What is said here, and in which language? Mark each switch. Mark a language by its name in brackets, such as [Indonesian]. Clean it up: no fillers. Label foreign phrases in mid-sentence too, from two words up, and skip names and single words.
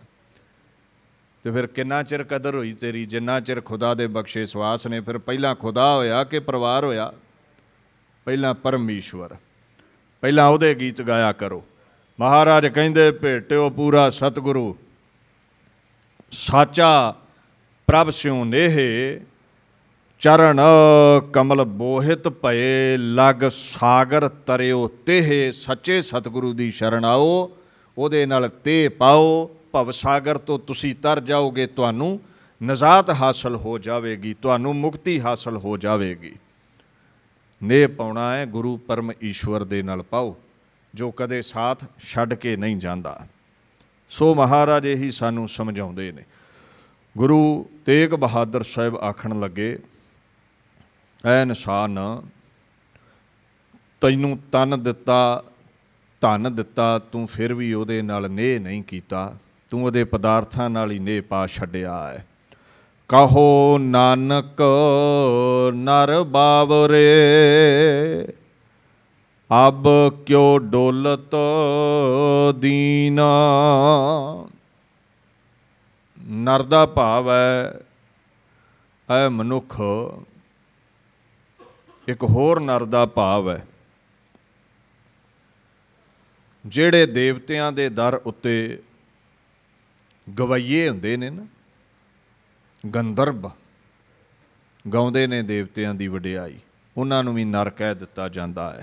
[Punjabi] ਤਾਂ ਫਿਰ ਕਿੰਨਾ ਚਿਰ ਕਦਰ ਹੋਈ ਤੇਰੀ ਜਿੰਨਾ ਚਿਰ ਖ਼ੁਦਾ ਦੇ ਬਖ਼ਸ਼ੇ ਸਵਾਸ ਨੇ। ਫਿਰ ਪਹਿਲਾ ਖ਼ੁਦਾ ਹੋਇਆ ਕਿ ਪਰਿਵਾਰ ਹੋਇਆ? ਪਹਿਲਾ ਪਰਮੇਸ਼ਵਰ, ਪਹਿਲਾ ਉਹਦੇ ਗੀਤ ਗਾਇਆ ਕਰੋ। ਮਹਾਰਾਜ ਕਹਿੰਦੇ ਭੇਟਿਓ ਪੂਰਾ ਸਤਿਗੁਰੁ ਸਾਚਾ ਪ੍ਰਭ ਸਿਉ ਨੇਹੇ, ਚਰਣ ਕਮਲ ਬੋਹਿਥ ਭਏ ਲਗ ਸਾਗਰ ਤਰਿਓ ਤੇਹੇ। ਸੱਚੇ ਸਤਿਗੁਰੂ ਕੀ ਸ਼ਰਣ ਆਓ, ਉਹਦੇ ਨਾਲ ਤੇ ਪਾਓ, ਭਵ ਸਾਗਰ ਤੋਂ ਤੁਸੀਂ ਤਰ ਜਾਓਗੇ, ਤੁਹਾਨੂੰ ਨਜਾਤ ਹਾਸਿਲ ਹੋ ਜਾਏਗੀ, ਤੁਹਾਨੂੰ ਮੁਕਤੀ ਹਾਸਿਲ ਹੋ ਜਾਏਗੀ। ਨੇਹ ਪਾਉਣਾ ਹੈ ਗੁਰੂ ਪਰਮ ਈਸ਼ਵਰ ਦੇ ਨਾਲ ਪਾਓ, ਜੋ ਕਦੇ ਸਾਥ ਛੱਡ ਕੇ ਨਹੀਂ ਜਾਂਦਾ। ਸੋ ਮਹਾਰਾਜ ਇਹੀ ਸਾਨੂੰ ਸਮਝਾਉਂਦੇ ਨੇ। ਗੁਰੂ ਤੇਗ ਬਹਾਦਰ ਸਾਹਿਬ ਆਖਣ ਲੱਗੇ, ਐ ਇਨਸਾਨ ਤੈਨੂੰ ਤਨ ਦਿੱਤਾ ਧਨ ਦਿੱਤਾ, ਤੂੰ ਫਿਰ ਭੀ ਉਹਦੇ ਨਾਲ ਨੇਹ ਨਹੀਂ ਕੀਤਾ, ਤੂੰ ਉਹਦੇ ਪਦਾਰਥਾਂ ਨਾਲ ਹੀ ਨੇਹ ਪਾ ਛੱਡਿਆ ਹੈ। ਕਹੁ ਨਾਨਕ ਨਰ ਬਾਵਰੇ, ਅਬ ਕਿਉਂ ਡੋਲਤ ਦੀਨਾ। ਨਰ ਦਾ ਭਾਵ ਹੈ ਐ ਮਨੁੱਖ, ਇਕ ਹੋਰ ਨਰ ਦਾ ਭਾਵ ਹੈ ਜਿਹੜੇ ਦੇਵਤਿਆਂ ਦੇ ਦਰ ਉੱਤੇ ਗਵਈਏ ਹੁੰਦੇ ਨੇ ਨਾ, ਗੰਧਰਵ ਗਾਉਂਦੇ ਨੇ ਦੇਵਤਿਆਂ ਦੀ ਵਡਿਆਈ, ਉਨ੍ਹਾਂ ਨੂੰ ਭੀ ਨਰ ਕਹਿ ਦਿੱਤਾ ਜਾਂਦਾ ਹੈ।